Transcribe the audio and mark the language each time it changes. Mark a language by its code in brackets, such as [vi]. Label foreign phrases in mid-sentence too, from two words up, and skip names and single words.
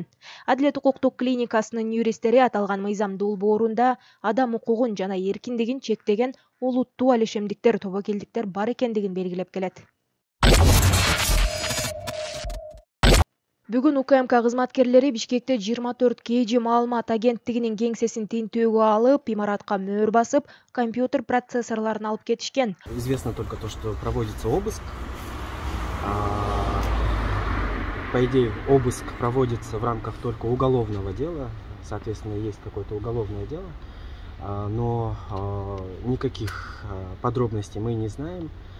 [ky] Адилет укуктук клиникасынын юристтери аталган мыйзам долбоорунда адам укугун жана эркиндигин чектеген олуттуу алишемдиктер, тобокелдиктер бар экендигин белгилеп келет. Бүгүн УКМК кызматкерлери Бишкекте 24 КЖ маалымат агенттигинин кеңсесин тинтүүгө алып, имаратка мөөр басып, компьютер процессорлорун алып кетишкен. [ru] Известно только то, что проводится обыск. По идее, обыск проводится в рамках только уголовного дела, соответственно, есть какое-то уголовное дело, но никаких подробностей мы не знаем.